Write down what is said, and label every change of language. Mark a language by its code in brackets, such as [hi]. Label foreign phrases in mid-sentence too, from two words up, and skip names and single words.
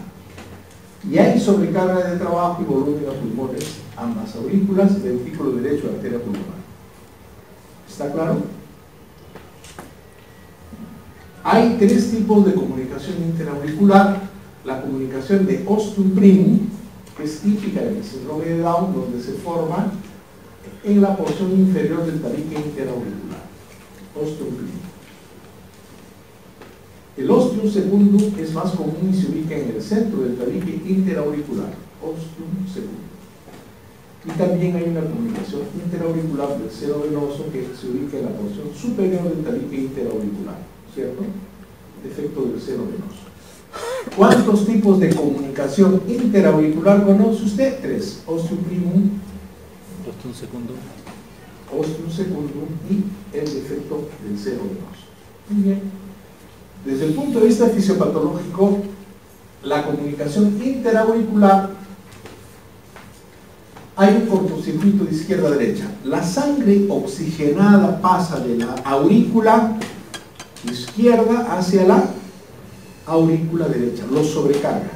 [es] Y hay sobrecarga de trabajo y volumen a pulmones, ambas aurículas, ventrículo derecho, arteria pulmonar. ¿Está claro? Hay tres tipos de comunicación interauricular. La comunicación de [la] ostium primum, [es] que es típica del síndrome de Down, donde se forma en la porción inferior del tabique interauricular. [la] Ostium primum. [es] El [la] ostium secundum [es] es más común y se ubica en el centro del tabique interauricular. [la] Ostium secundum. [es] Y también hay una comunicación interauricular del seno venoso que se ubica en la porción superior del tabique interauricular, ¿cierto? Defecto del seno venoso. ¿Cuántos tipos de comunicación interauricular conoce usted? Tres. [la] Ostium primum, Ostium secundum ostium secundum [es] y el defecto del seno venoso. Muy bien. Desde el punto de vista fisiopatológico, la comunicación interauricular, hay un cortocircuito de izquierda a derecha. La sangre oxigenada pasa de la aurícula izquierda hacia la aurícula derecha, lo sobrecarga.